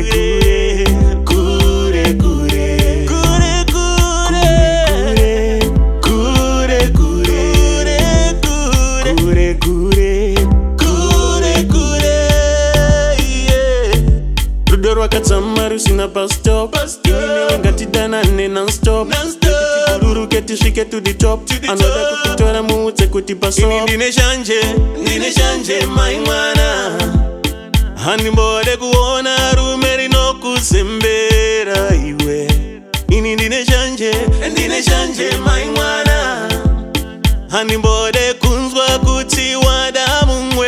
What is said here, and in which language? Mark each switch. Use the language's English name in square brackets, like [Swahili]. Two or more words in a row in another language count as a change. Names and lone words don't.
[Shona] kure, kure kure kure kure, kure kure kure kure. kure kure Yeah. Rudo rwakadzamaru sina [English] bus stop, [Shona] inewe ngatidanane non-stop, Bururu ketishike [English] to the top, [Shona] anoda kukutora muudze kuti Ini pasop. ndine shanje mai mwana, handimbode kuona rume rinokuzembera iwe. Ini ndine shanje mai mwana, handimbode kunzwa kuti wada mumwe.